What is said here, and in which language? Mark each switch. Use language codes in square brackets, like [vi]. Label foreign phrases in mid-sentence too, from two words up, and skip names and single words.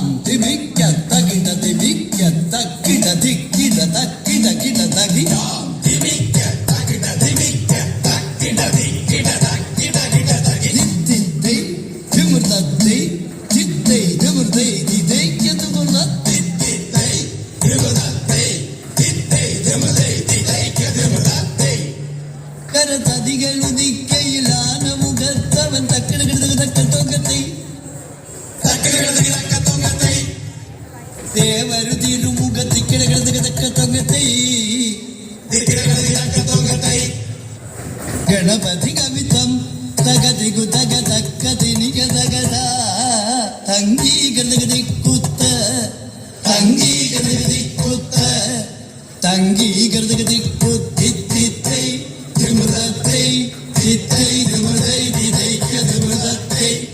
[ml] దిమిక్క తగిట దిమిక్క తక్కిట దిక్కిట తక్కిట కిట తగి దాం దిమిక్క తగిట దిమిక్క తక్కిట దిక్కిట తక్కిట కిట తగి దిద్ది దిముర్దై దిద్ది దిముర్దై దిదై కెదుముర్దై దిద్ది దిముర్దై ദിദ്ദൈ ദിമുർദൈ ദിദൈ కెదుമുർദൈ കരതതികളു ദിക്കയിലാന മുഖത്തവൻ തക്കിടകിടതക തക്ക തൊങ്കത്തൈ തക്കിടകിടതക തക്ക തൊങ്കത്തൈ ദേവരു തിരുമുഖത്തിക്കിടകിടതക തക്ക തൊങ്കത്തൈ തിക്കിടകിടതക തക്ക തൊങ്കത്തൈ ഗണപതി കവിതം തകതികു തക തക്ക തിനിക തകത തങ്കീകൃതക ദിക്കുത്ത തങ്കീകൃതക ദിക്കുത്ത തങ്കീകൃതക ദിക്കുത്തിത്തിത്തൈ ദിമുർദൈ ദിദ്ദൈ ദിമുർദൈ ദിദൈ కెదుമുർദൈ